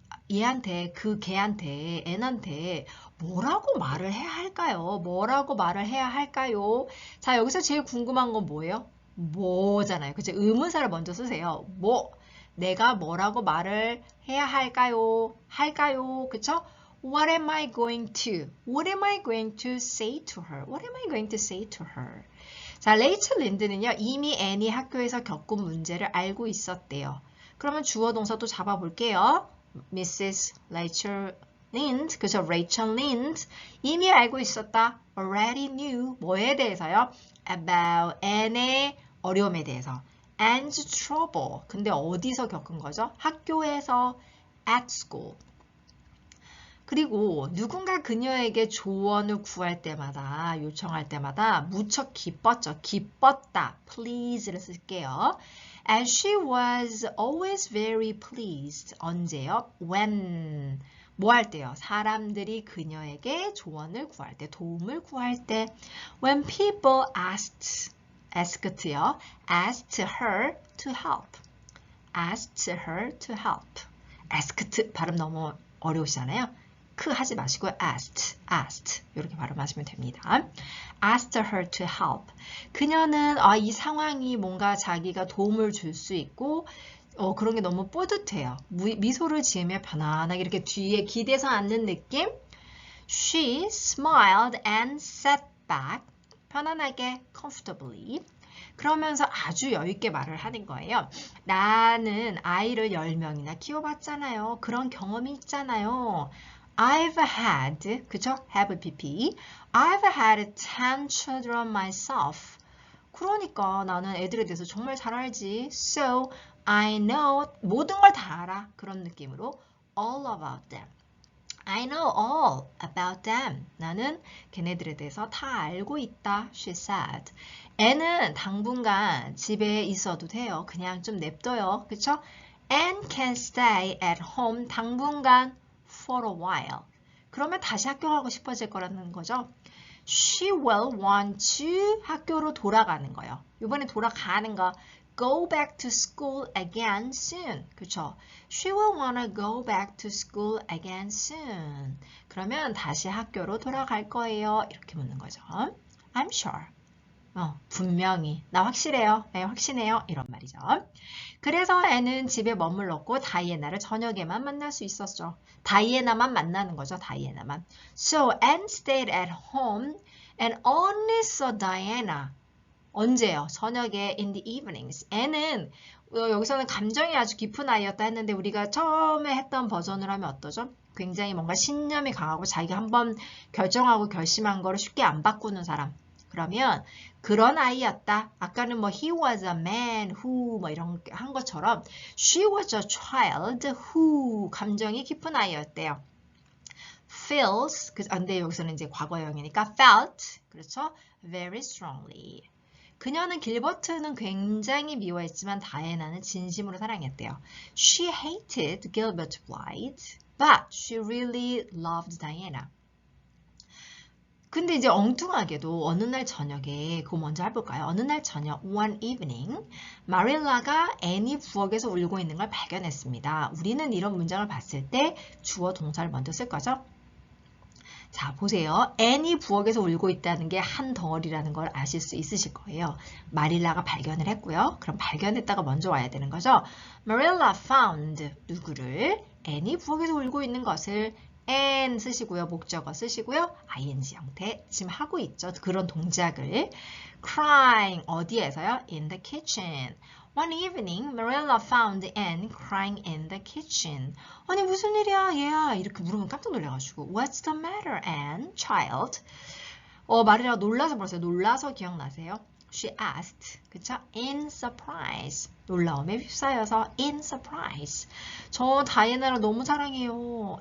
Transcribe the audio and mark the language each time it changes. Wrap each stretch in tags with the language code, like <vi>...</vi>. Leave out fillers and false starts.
<ko>얘한테, 걔한테, 앤한테 뭐라고 말을 해야 할까요? 뭐라고 말을 해야 할까요? 자, 여기서 제일 궁금한 건 뭐예요? 뭐잖아요. 그죠? 의문사를 먼저 쓰세요. 뭐, 내가 뭐라고 말을 해야 할까요?</ko> <en>그쵸? What am I going to? What am I going to say to her? What am I going to say to her?</en> <ko>자, 레이첼 린드는요, 이미 앤이 학교에서 겪은 문제를 알고 있었대요. 그러면 주어 동사 또 잡아볼게요.</ko> <en>Mrs.</en> <ko>Rachel Lind, 그죠? Rachel Lind 이미 알고 있었다.</ko> <en>Already knew</en> <ko>뭐에 대해서요? About Anne의 어려움에 대해서.</ko> <en>Anne's trouble.</en> <ko>근데 어디서 겪은 거죠? 학교에서.</ko> <en>At school.</en> <ko>그리고 누군가 그녀에게 조언을 구할 때마다, 요청할 때마다 무척 기뻤죠. 기뻤다. Please를 쓸게요.</ko> <en>And she was always very pleased.</en> <ko>언제요? When. 뭐 할 때요? 사람들이 그녀에게 조언을 구할 때, 도움을 구할 때.</ko> <en>When people asked요. asked her to help. asked her to help.</en> <ko>asked 발음 너무 어려우시잖아요. 크 하지 마시고 asked 이렇게 발음하시면 됩니다.</ko> <en>asked her to help.</en> <ko>그녀는 이 상황이 뭔가 자기가 도움을 줄 수 있고 그런 게 너무 뿌듯해요. 미소를 지으며 편안하게 이렇게 뒤에 기대서 앉는 느낌.</ko> <en>She smiled and sat back. 편안하게 comfortably.</en> <ko>그러면서 아주 여유있게 말을 하는 거예요. 나는 아이를 10명이나 키워봤잖아요. 그런 경험이 있잖아요.</ko> <en>I've had,</en> <ko>그쵸? have pp.</ko> <en>I've had 10 children myself.</en> <ko>그러니까 나는 애들에 대해서 정말 잘 알지.</ko> <en>So I know</en> <ko>모든 걸 다 알아. 그런 느낌으로</ko> <en>all about them. I know all about them.</en> <ko>나는 걔네들에 대해서 다 알고 있다.</ko> <en>She said.</en> <ko>애는 당분간 집에 있어도 돼요. 그냥 좀 냅둬요. 그쵸?</ko> <en>And can stay at home 당분간 for a while.</en> <ko>그러면 다시 학교 가고 싶어질 거라는 거죠.</ko> <en>She will want to</en> <ko>학교로 돌아가는 거예요. 이번에 돌아가는 거</ko> <en>go back to school again soon.</en> <ko>그쵸?</ko> <en>She will wanna go back to school again soon.</en> <ko>그러면 다시 학교로 돌아갈 거예요. 이렇게 묻는 거죠.</ko> <en>I'm sure.</en> <ko>분명히. 나 확실해요. 네, 확신해요. 이런 말이죠. 그래서 애는 집에 머물렀고 다이애나를 저녁에만 만날 수 있었죠. 다이애나만 만나는 거죠. 다이애나만.</ko> <en>So Anne stayed at home and only saw Diana.</en> <ko>언제요?</ko> <en>저녁에 in the evenings.</en> <ko>애는 여기서는 감정이 아주 깊은 아이였다 했는데 우리가 처음에 했던 버전으로 하면 어떠죠? 굉장히 뭔가 신념이 강하고 자기가 한번 결정하고 결심한 거를 쉽게 안 바꾸는 사람. 그러면 그런 아이였다. 아까는 뭐</ko> <en>he was a man who</en> <ko>뭐 이런 한 것처럼</ko> <en>she was a child who</en> <ko>감정이 깊은 아이였대요. feels 근데 여기서는 이제 과거형이니까 felt 그렇죠?</ko> <en>very strongly.</en> <ko>그녀는 길버트는 굉장히 미워했지만 다이애나는 진심으로 사랑했대요.</ko> <en>She hated Gilbert Blythe, but she really loved Diana.</en> <ko>근데 이제 엉뚱하게도 어느 날 저녁에 그거 먼저 해볼까요? 어느 날 저녁 one evening 마릴라가 애니 부엌에서 울고 있는 걸 발견했습니다. 우리는 이런 문장을 봤을 때 주어 동사를 먼저 쓸 거죠? 자 보세요. 애니 부엌에서 울고 있다는 게 한 덩어리라는 걸 아실 수 있으실 거예요. 마릴라가 발견을 했고요. 그럼 발견했다가 먼저 와야 되는 거죠.</ko> <en>Marilla found 누구를?</en> <ko>애니 부엌에서 울고 있는 것을 and 쓰시고요. 목적어 쓰시고요. ing 형태 지금 하고 있죠. 그런 동작을 crying 어디에서요?</ko> <en>In the kitchen. One evening, Marilla found Anne crying in the kitchen.</en> <ko>아니 무슨 일이야 얘야 이렇게 물으면 깜짝 놀라가지고</ko> <en>What's the matter, Anne, child?</en> <ko>마릴라가 놀라서 벌써요. 놀라서 기억나세요?</ko> <en>She asked. 그쵸? In surprise.</en> <ko>놀라움에 휩싸여서 in surprise. 저 다이애나를 너무 사랑해요.</ko>